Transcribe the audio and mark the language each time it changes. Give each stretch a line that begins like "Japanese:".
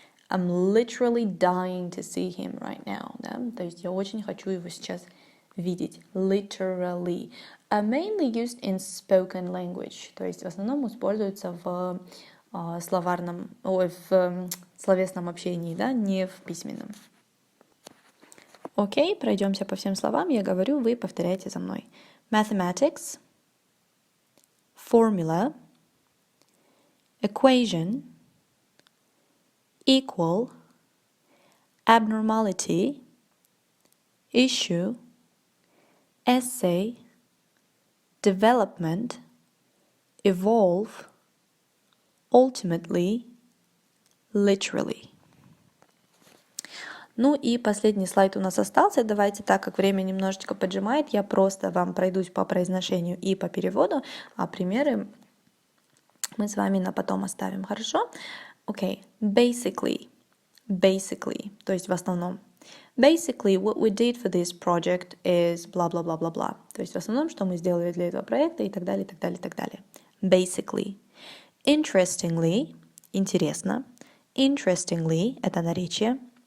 English: I'm literally dying to see him right now.
Russian: Да? То есть я очень хочу его сейчас видеть.
English: Literally. Mainly used in spoken language.
Russian: То есть в основном используется в словесном общении, да, не в письменном. Окей, пройдемся по всем словам. Я говорю, вы повторяете за мной.
English: Mathematics, formula, equation, equal, abnormality, issue, essay, development, evolve, ultimately, literally.
Russian: Ну и последний слайд у нас остался. Давайте, так как время немножечко поджимает, я просто вам пройдусь по произношению и по переводу, а примеры мы с вами на потом оставим, хорошо? Окей. Basically, то есть в основном.
English: Basically, what we did for this project is blah blah blah blah blah.
Russian: То есть в основном, что мы сделали для этого проекта и так далее, и так далее, и так далее.
English: Basically. Interestingly, интересно.
Russian: Interestingly, это наречие.